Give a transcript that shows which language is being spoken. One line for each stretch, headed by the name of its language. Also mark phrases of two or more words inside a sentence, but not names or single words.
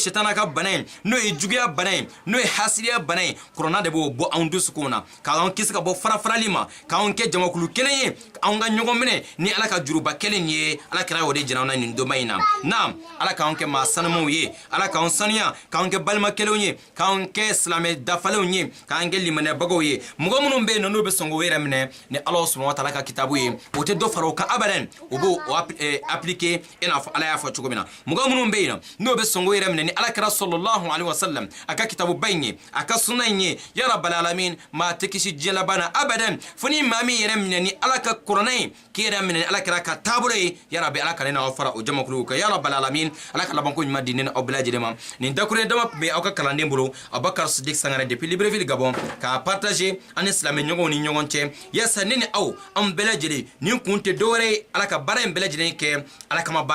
Bambara: sitana ka bana ye n'o ye juguya bana ye n'o ye hasidiya bana ye kuranna de b'o bɔ anw dusukun na k'anw kisi ka bɔ farafarali ma k'anw kɛ jamakulu kelen ye an ka ɲɔgɔn minɛ ni ala ka juruba kelen ye ala kira y'o de jira na nin doma in na naam ala k'anw kɛ maa sanumanw ye ala k'anw sanuya k'anw kɛ balima kelenw ye k'anw kɛ silamɛ dafalenw ye k'an kɛ limanɛbagaw ye mɔgɔ minnu bɛ yen nɔ n'u bɛ sɔn k'o yɛrɛ minɛ ni ala
Arabic: سبحانه وتعالى
Bambara: ka kitabu ye o tɛ dɔ fara o kan abadan o b'o appliquer i n'a fɔ ala y'a fɔ cogo min na mɔgɔ minnu bɛ yen nɔ n'u bɛ sɔn k'o yɛrɛ minɛ ni ala kira
Arabic: صلى الله عليه وسلم
Bambara: a ka kitabuba in ye a ka sunna in ye
Arabic: يا رب العالمين
Bambara: maa tɛ kisi diɲɛ laban na abadan fo ni maa min yɛrɛ minɛ ni ala ka kuranɛ ye k'i yɛrɛ minɛ ala kira ka taabolo ye
Arabic: يا ربي
Bambara: ala ka ne n'aw fara o jamakuluw kan
Arabic: يا رب العالمين
Bambara: ala ka labanko ɲuman di ne n'aw bɛɛ lajɛlen ma nin dakuruɲɛ dama tun bɛ aw ka kalanden bolo Abubakar Sidik Sangare depuis Libreville Gabon k'a partager ani silamɛ ɲɔgɔnw ni ɲɔgɔn cɛ yaasa ne ni aw an bɛɛ lajɛlen nin kun tɛ dɔwɛrɛ ye ala ka baara in bɛɛ lajɛlen kɛ ala kama baara